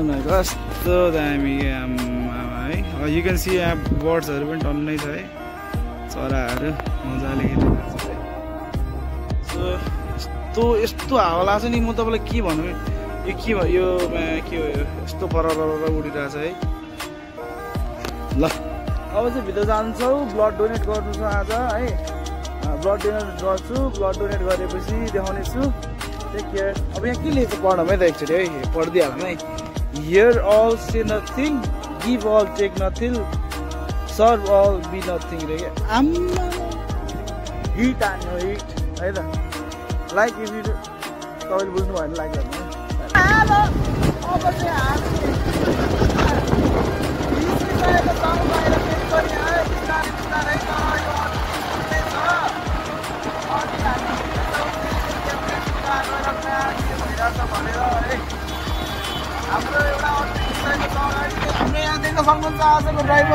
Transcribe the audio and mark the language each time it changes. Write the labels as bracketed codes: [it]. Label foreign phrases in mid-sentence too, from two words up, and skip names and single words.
[ne] हेर्नु न कस्तो दामी है [en] you can see [ne] यहाँ बर्ड्सहरू पनि टन्नै छ है चराहरू मजाले खेलिरहेको छ है सो यस्तो हावा लाग्छ नि म तपाईँलाई के भनौँ यो के भयो यो के हो यस्तो परर उडिरहेछ है ल अब चाहिँ भित्र जान्छौँ [en] blood donate [ne] गर्नु छ आज है [en] blood donate [ne] गर्छु [en] blood donate [ne] गरेपछि देखाउनेछु [en] take care [ne] अब यहाँ के लेख्छ पढौँ है त एकचोटि है पढिदिइहालौँ है [en] hear all say nothing give all take nothing serve all be nothing [ne] रे आम्मा हिट हान्यो हिट है त [en] like if you [ne] तपाईँले बुझ्नु भएन लाइक गर्नु अब चाहिँ हाम्रो एउटा हाम्रो यहाँ देख्न सक्नुहुन्छ आजको ड्राइभर